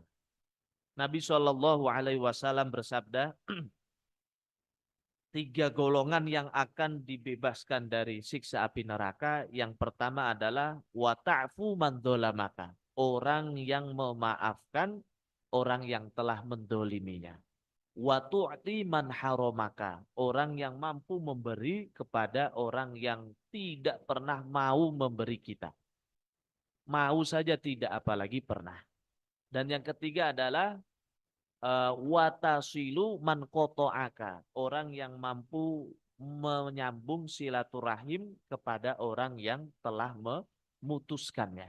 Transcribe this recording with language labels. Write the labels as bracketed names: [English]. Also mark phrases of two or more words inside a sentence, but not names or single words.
[Indonesian] Nabi [Arabic] صلى الله عليه وسلم [Indonesian] bersabda, tiga golongan yang akan dibebaskan dari siksa api neraka. Yang pertama adalah [Arabic] وتعفو من ظلمك, [Indonesian] orang yang memaafkan orang yang telah mendoliminya. [Arabic] وتعطي من حرمك, [Indonesian] orang yang mampu memberi kepada orang yang tidak pernah mau memberi kita. Mau saja tidak, apalagi pernah. Dan yang ketiga adalah [Arabic] وتصل من قطعك, [Indonesian] orang yang mampu menyambung silaturahim kepada orang yang telah memutuskannya.